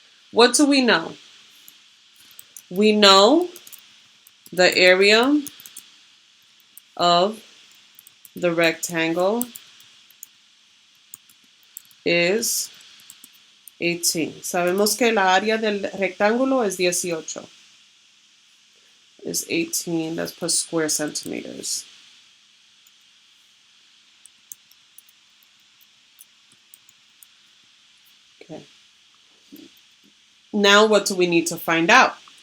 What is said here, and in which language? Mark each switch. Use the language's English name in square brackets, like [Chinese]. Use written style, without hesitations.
[English] What do we know? We know the area of the rectangle is 18. [Spanish] Sabemos que la área del rectángulo es 18. [English] Is 18. Let's put square centimeters. Okay. Now what do we need to find out?